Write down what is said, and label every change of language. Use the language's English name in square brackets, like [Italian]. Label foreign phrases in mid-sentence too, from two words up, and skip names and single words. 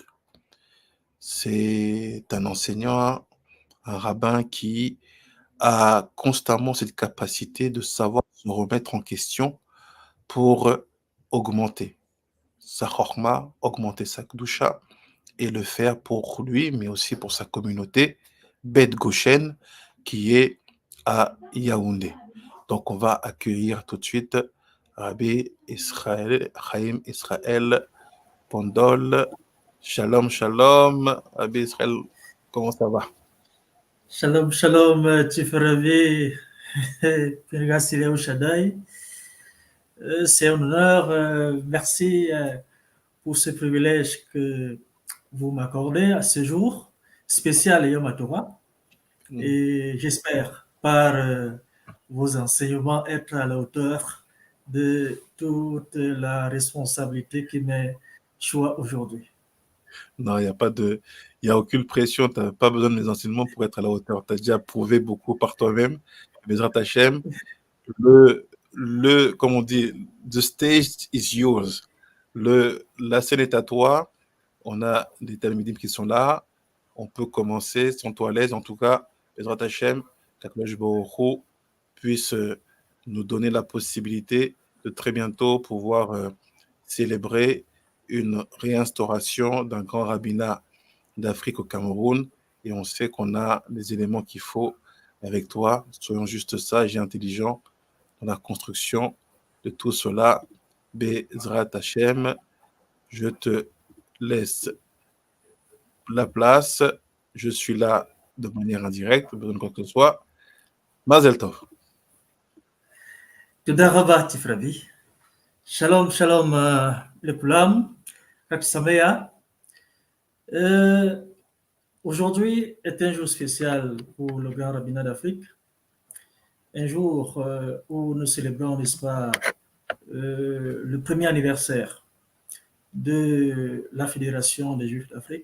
[French] C'est un enseignant, un rabbin qui a constamment cette capacité de savoir se remettre en question pour augmenter sa chorma, augmenter sa kedusha et le faire pour lui, mais aussi pour sa communauté, Beth Goshen, qui est à Yaoundé. Donc on va accueillir tout de suite Rabbi Israël, Chaim Israël Pondol. [Hebrew] שלום, שלום. Rabbi Israël, [French] comment ça va? [Hebrew] שלום, שלום, [English] Chief Rabbinate of Africa. [French] C'est un honneur. Merci pour ce privilège que vous m'accordez à ce jour spécial Yom HaTorah. Et j'espère, par vos enseignements, être à la hauteur de toute la responsabilité qui m'est choix aujourd'hui. Non, il n'y a aucune pression, tu n'as pas besoin de mes enseignements pour être à la hauteur. Tu as déjà prouvé beaucoup par toi-même. [Hebrew] בעזרת השם, [French] comme on dit, [English] the stage is yours. [French] La scène est à toi. On a des talmidim qui sont là. On peut commencer, sens-toi à l'aise. En tout cas, [Hebrew] בעזרת השם, [French] qu'Akadosh Baruch Hu puisse nous donner la possibilité de très bientôt pouvoir célébrer une réinstauration d'un grand rabbinat d'Afrique au Cameroun. Et on sait qu'on a les éléments qu'il faut avec toi. Soyons juste sages et intelligents dans la construction de tout cela. [Hebrew] בעזרת השם, [French] je te laisse la place. Je suis là de manière indirecte, pas besoin de quoi que ce soit. [Hebrew] מזל טוב. תודה רבה, [English] Chief Rabbi. [Hebrew] שלום, שלום, לכולם. חג שמח. [French] Aujourd'hui est un jour spécial pour le Grand Rabbinat d'Afrique. Un jour où nous célébrons, n'est-ce pas, le premier anniversaire de la Fédération des Juifs d'Afrique.